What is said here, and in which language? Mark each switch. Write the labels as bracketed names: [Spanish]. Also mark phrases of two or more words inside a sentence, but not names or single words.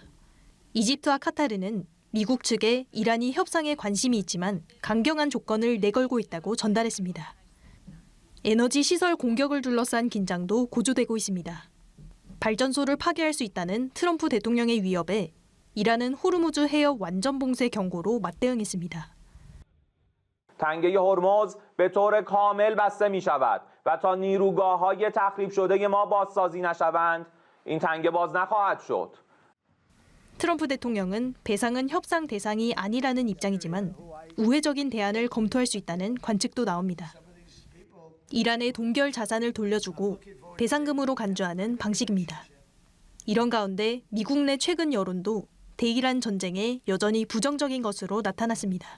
[Korean] 이집트와 카타르는 미국 측에 이란이 협상에 관심이 있지만 강경한 조건을 내걸고 있다고 전달했습니다. 에너지 시설 공격을 둘러싼 긴장도 고조되고 있습니다. 발전소를 파괴할 수 있다는 트럼프 대통령의 위협에 이란은 호르무즈 해협 완전 봉쇄 경고로 맞대응했습니다. [Persian] تنگه هرمز به طور کامل بسته می شود و تا نیروگاه‌های تخریب شده ما بازسازی نشوند این تنگه باز نخواهد شد. [Korean] 트럼프 대통령은 배상은 협상 대상이 아니라는 입장이지만 우회적인 대안을 검토할 수 있다는 관측도 나옵니다. 이란의 동결 자산을 돌려주고 배상금으로 간주하는 방식입니다. 이런 가운데 미국 내 최근 여론도 대이란 전쟁에 여전히 부정적인 것으로 나타났습니다.